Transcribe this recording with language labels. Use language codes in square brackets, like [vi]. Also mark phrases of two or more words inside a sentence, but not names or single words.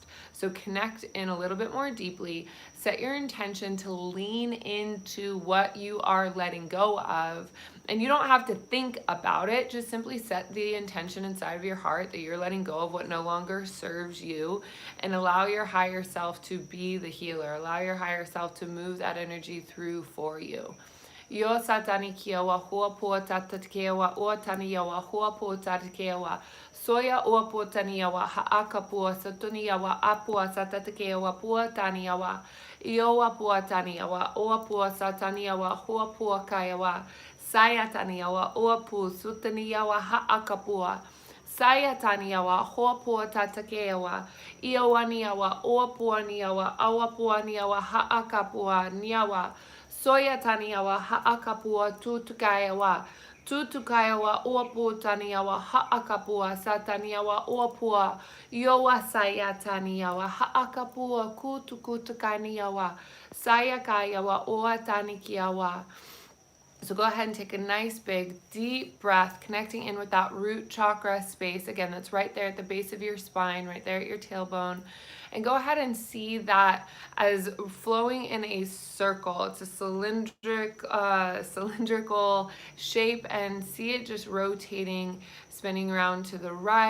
[en] So connect in a little bit more deeply, set your intention to lean into what you are letting go of. And you don't have to think about it, just simply set the intention inside of your heart that you're letting go of what no longer serves you, and allow your higher self to be the healer. Allow your higher self to move that energy through for you. Yo satani kiawa hua pua tatakeawa o taniawa hua pua tatakeawa soya o pua taniawa haaka pua satuniawa apua satatakeawa pua taniawa iowa pua taniawa o pua sataniawa hua pua kaiawa saya taniawa o pua sutaniawa haaka pua saya taniawa hua pua tatakeawa iowaniawa o pua niawa awa pua niawa haaka pua niawa soya taniawa haakapua tutukaiawa uapu taniawa haakapua sataniawa uapua yoa saya taniawa haakapua kutukutukaniawa saya kaiawa oa tanikiawa. So go ahead and take a nice big deep breath, connecting in with that root chakra space. Again, that's right there at the base of your spine, right there at your tailbone. And go ahead and see that as flowing in a circle. It's a cylindrical shape, and see it just rotating, spinning around to the right.